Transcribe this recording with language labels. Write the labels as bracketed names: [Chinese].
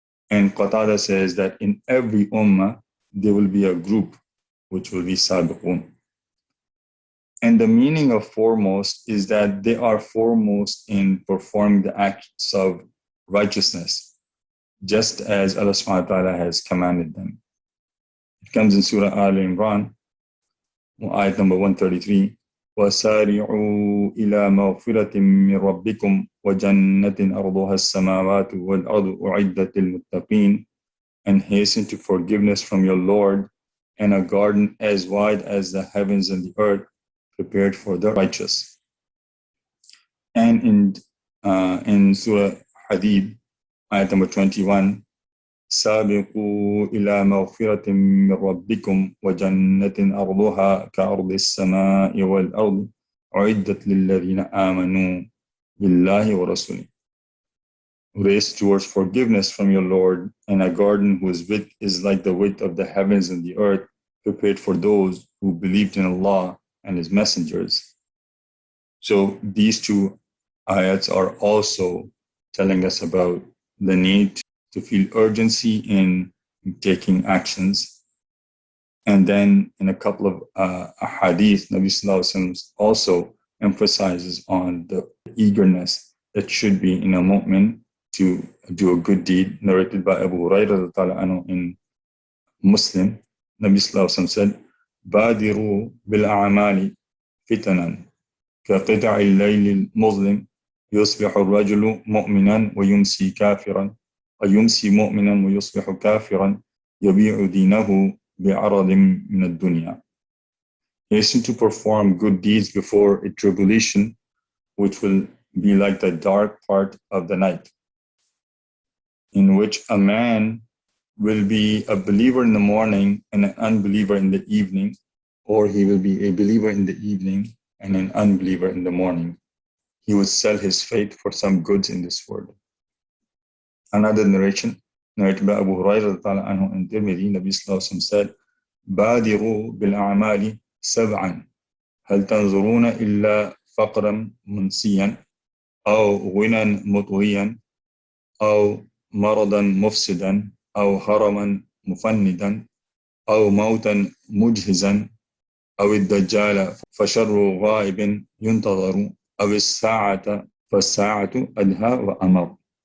[English] And Qatada says that in every ummah there will be a group which will be sabiqun. And the meaning of foremost is that they are foremost in performing the acts of righteousness, just as Allah subhanahu wa ta'ala has commanded them. It comes in Surah Al-Imran, ayat number 133, [Arabic] وَسَارِعُوا إِلَى مَغْفِرَةٍ مِّن رَبِّكُمْ وَجَنَّةٍ أَرْضُهَا السَّمَاوَاتُ وَالْأَرْضُ أُعِدَّتْ لِلْمُتَّقِينَ. [English] And hasten to forgiveness from your Lord, and a garden as wide as the heavens and the earth, prepared for the righteous. And in Surah Hadid, ayat number 21, [Arabic] سابقوا إلى مغفرة من ربكم وجنة أرضها كأرض السماء والأرض أعدت للذين آمنوا بالله ورسوله. [English] Race towards forgiveness from your Lord, and a garden whose width is like the width of the heavens and the earth, prepared for those who believed in Allah and His messengers. So these two ayats are also telling us about the need to feel urgency in taking actions. And then in a couple of hadith, Nabi Sallallahu Alaihi Wasallam also emphasizes on the eagerness that should be in a mu'min to do a good deed, narrated by Abu Hurairah in Muslim. Nabi Sallallahu Alaihi Wasallam said, [Arabic] بادروا بالأعمال فتنا كقطع الليل المظلم يصبح الرجل مؤمنا ويمسي كافرا ويمسي مؤمنا ويصبح كافرا يبيع دينه بعرض من الدنيا. [English] Hasten to perform good deeds before a tribulation, which will be like the dark part of the night, in which a man will be a believer in the morning and an unbeliever in the evening, or he will be a believer in the evening and an unbeliever in the morning. He would sell his faith for some goods in this world. Another narration, narrated by Abu Hurairah in Tirmidhi, Nabi Sallallahu Alaihi Wasallam said, [Arabic] بادروا بالأعمال سبعا هل تنظرون إلا فقرا منسيا أو غنى مطغيا أو مرضا مفسدا أو هرما مفندا أو موتا مجهزا أو الدجال فشر غائب ينتظر أو الساعة فالساعة أدهى وأمر.